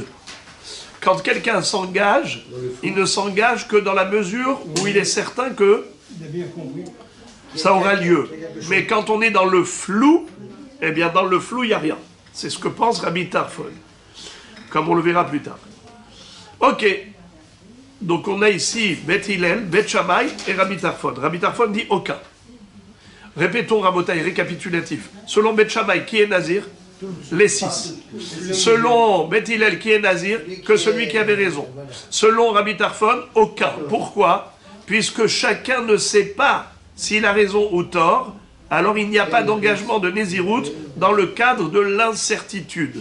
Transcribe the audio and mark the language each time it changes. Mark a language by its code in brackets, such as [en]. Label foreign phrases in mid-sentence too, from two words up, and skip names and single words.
[fr] Quand quelqu'un s'engage, il ne s'engage que dans la mesure où il est certain que ça aura lieu. Mais quand on est dans le flou, eh bien dans le flou, il n'y a rien. C'est ce que pense Rabbi Tarfon, comme on le verra plus tard. Ok, donc on a ici Bet Hillel, Bet Shammai et Rabbi Tarfon. Rabbi Tarfon dit aucun. Répétons Rabotai, récapitulatif. Selon Bet Shammai, qui est nazir? Les 6. Selon Bet Hillel, qui est nazir? Que celui qui avait raison. Selon Rabbi Tarfon, aucun. Pourquoi? Puisque chacun ne sait pas s'il a raison ou tort, alors il n'y a pas d'engagement de Nézirut dans le cadre de l'incertitude.